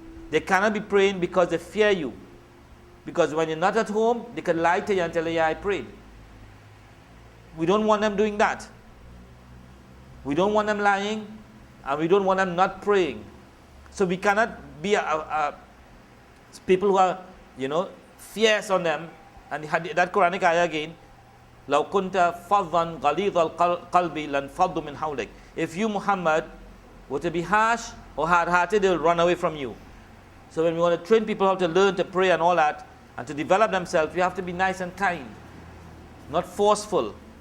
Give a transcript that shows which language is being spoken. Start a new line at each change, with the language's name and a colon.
English: They cannot be praying because they fear you. Because when you're not at home, they can lie to you and tell you, yeah, I prayed. We don't want them doing that. We don't want them lying, and we don't want them not praying. So we cannot be people who are, fierce on them.
Arabic: And that Quranic ayah again, لَوْ كُنْتَ فَضًّا غَلِيظَ الْقَلْبِ لَنْفَضُّ مِنْ حَوْلِكَ.
English: If you, Muhammad, were to be harsh or hard-hearted, they will run away from you. So when we want to train people how to learn to pray and all that, and to develop themselves, we have to be nice and kind, not forceful.